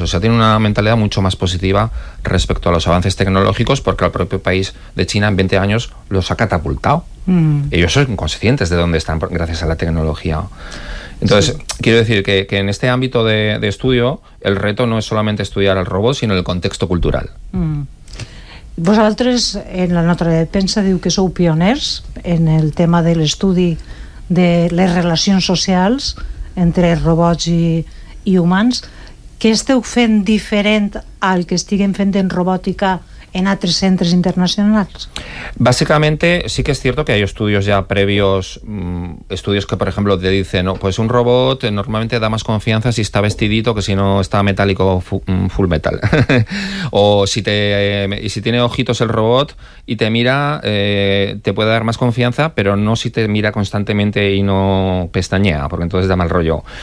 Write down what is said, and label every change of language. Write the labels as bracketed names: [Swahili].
[Spanish] O sea, tienen una mentalidad mucho más positiva respecto a los avances tecnológicos porque el propio país de China en 20 años los ha catapultado. Ellos son conscientes de dónde están gracias a la tecnología. Entonces, quiero decir que en este ámbito de estudio el reto no es solamente estudiar al robot, sino el contexto cultural. [Catalan] Vosaltres, en la nota de premsa, diu que sou pioners en el tema de l'estudi de les relacions socials entre robots i humans. Què esteu fent diferent al que estiguen fent en robòtica en altres centres internacionals? [Spanish] Básicamente, sí que es cierto que hay estudios ya previos, estudios que, por ejemplo, te dicen, no, pues un robot normalmente da más confianza si está vestidito que si no está metálico o full metal. O si si tiene ojitos el robot y te mira, te puede dar más confianza, pero no si te mira constantemente y no pestañea, porque entonces da mal rollo.